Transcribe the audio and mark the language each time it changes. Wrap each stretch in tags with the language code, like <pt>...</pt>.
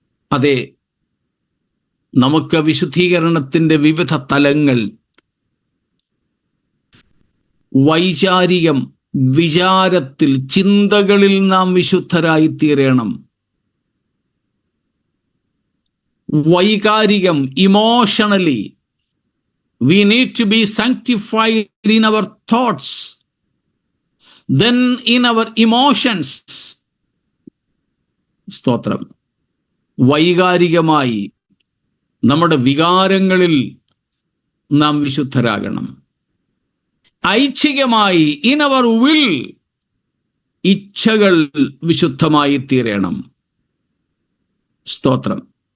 <ml>അതെ, നമുക്ക് വിശുദ്ധീകരണത്തിൻ്റെ വിവിധ തലങ്ങൾ. വൈചാരികം, വിചാരത്തിൽ, ചിന്തകളിൽ നാം വിശുദ്ധരായി തീരണം. വൈകാരികം,</ml> <en>Emotionally we need to be sanctified in our thoughts, then in our emotions.</en> <ml>സ്തോത്രം. വൈകാരികമായി നമ്മുടെ വികാരങ്ങളിൽ നാം വിശുദ്ധരാകണം. ഐച്ഛികമായി</ml> <en>in our will,</en> <ml>ഇച്ഛകൾ വിശുദ്ധമായി തീരണം. സ്തോത്രം.</ml>